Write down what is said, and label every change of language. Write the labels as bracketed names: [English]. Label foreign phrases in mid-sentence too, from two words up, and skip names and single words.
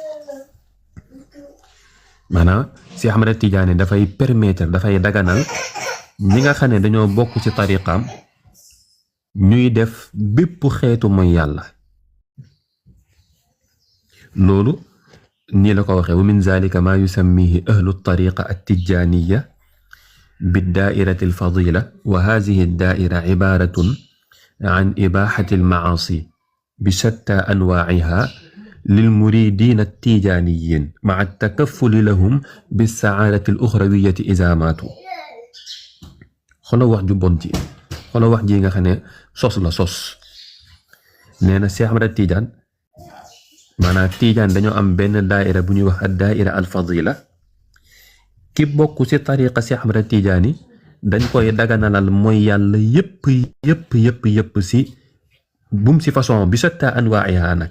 [Wolof] maanaam Cheikh Ahmed Tidiane dafay permettre, dafay daganal ñi nga xam ne dañoo bokk ci tariqaam ñuy def bépp xeetu mooy yàlla. loolu nii la ko waxee [Arabic] ومن ذلك ما يسميه أهل الطريقة التجانية بالدائرة الفاضلة وهذه الدائرة عبارة عن إباحة المعاصي بشتى أنواعها للمريدين التيجانيين مع التكفل لهم بالسعادة الأخروية إذا ماتوا. [Wolof] xoolal wax ju bon ji, xoolal wax ji nga xam ne sos la sos. nee na Cheikh Ahmed Tidiane maanaam Tidiane dañoo am benn daaira bu ñuy wax [Arabic] الدائرة الفاضلة. [Wolof] ki bokk ci tariqa Cheikh Ahmed Tidiane dañ koy daganalal mooy yàlla yépp ci bum ci façon [Arabic] بشتى أنواعها [Wolof] nag.